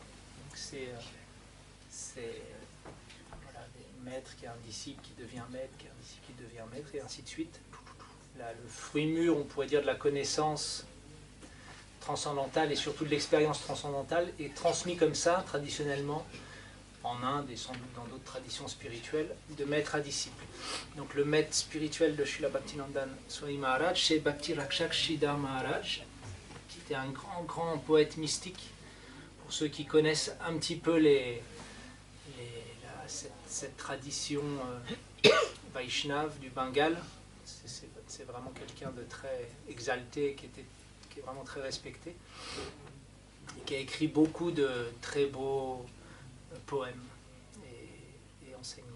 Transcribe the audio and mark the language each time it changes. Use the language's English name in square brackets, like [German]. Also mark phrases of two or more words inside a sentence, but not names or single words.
[French] C'est voilà, des maîtres qui a un disciple qui devient maître, qui a un disciple qui devient maître, et ainsi de suite. Là, le fruit mûr, on pourrait dire, de la connaissance transcendantale et surtout de l'expérience transcendantale est transmis comme ça, traditionnellement, en Inde et sans doute dans d'autres traditions spirituelles, de maître à disciple. Donc le maître spirituel de Srila Bhakti Nandan Swami Maharaj, c'est Bhakti Rakshak Sridhar Maharaj, qui était un grand poète mystique. Pour ceux qui connaissent un petit peu cette tradition Vaishnave du Bengale, c'est vraiment quelqu'un de très exalté, qui est vraiment très respecté, et qui a écrit beaucoup de très beaux poèmes et enseignements.